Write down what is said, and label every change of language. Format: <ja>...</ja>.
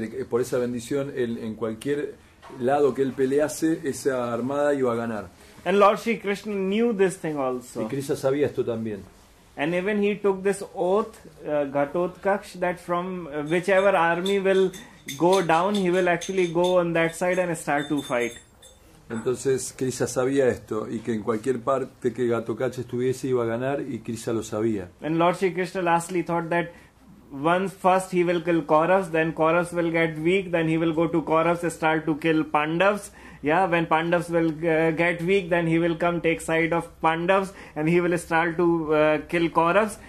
<es>Por esa bendición, en cualquier lado que él pelease, esa armada iba a ganar.</es> <en>And Lord Shri Krishna knew this thing also.</en> <es>Y Krishna sabía esto también.</es> <en>And even he took this oath, Gatotkaksha, that from whichever army will go down, he will actually go on that side and start to fight.</en> <es>Entonces Krishna sabía esto y que en cualquier parte que Gatotkaksha estuviese iba a ganar, y Krishna lo sabía.</es> <en>And Lord Shri Krishna lastly thought that once first he will kill Kauravas, then Kauravas will get weak, then he will go to Kauravas, start to kill Pandavas. Yeah, when Pandavas will get weak, then he will come take side of Pandavas and he will start to kill Kauravas.</en>